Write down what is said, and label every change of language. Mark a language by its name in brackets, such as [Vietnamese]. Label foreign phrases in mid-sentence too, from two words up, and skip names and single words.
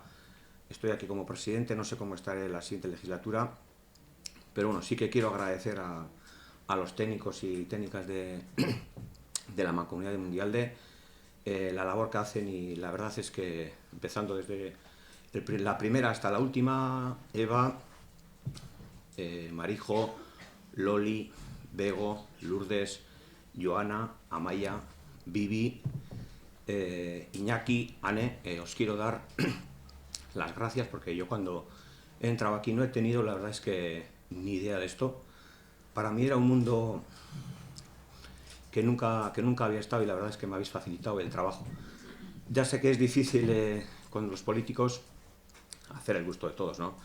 [Spanish] Estoy aquí como presidente, no sé cómo estaré en la siguiente legislatura, pero sí que quiero agradecer a los técnicos y técnicas de la Mancomunidad de Mundialde la labor que hacen, y la verdad es que empezando desde la primera hasta la última, Eva, Marijo, Loli, Bego, Lourdes, Joana, Amaya, Vivi, Iñaki, Ane, os quiero dar las gracias porque yo cuando he entrado aquí no he tenido, la verdad es que, ni idea de esto. Para mí era un mundo que nunca había estado y la verdad es que me habéis facilitado el trabajo. Ya sé que es difícil con los políticos hacer el gusto de todos, ¿no?